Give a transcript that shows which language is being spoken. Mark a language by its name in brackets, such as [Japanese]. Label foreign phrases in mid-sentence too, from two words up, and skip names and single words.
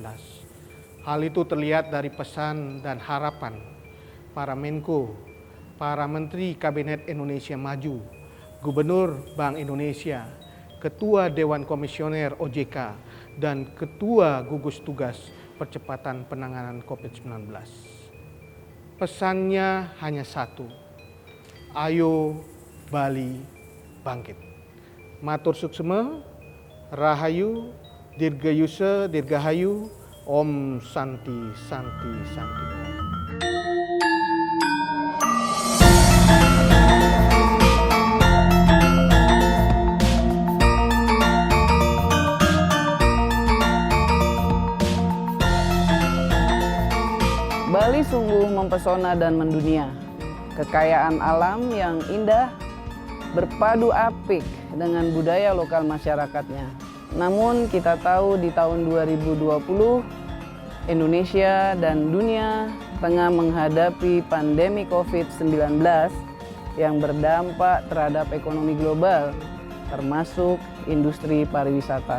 [Indonesian] Hal itu terlihat dari pesan dan harapan para Menko, para Menteri Kabinet Indonesia Maju, Gubernur Bank Indonesia, Ketua Dewan Komisioner OJK, dan Ketua Gugus Tugas Percepatan Penanganan COVID-19. Pesannya hanya satu, ayo Bali bangkit. [Balinese] Matur suksema, Rahayu, Dirgayusa, Dirgahayu, Om Santi Santi Santi Om. [Indonesian] Bali sungguh mempesona dan mendunia. Kekayaan alam yang indah berpadu apik dengan budaya lokal masyarakatnya. Namun kita tahu di tahun 2020 Indonesia dan dunia tengah menghadapi pandemi COVID-19 yang berdampak terhadap ekonomi global, termasuk industri pariwisata.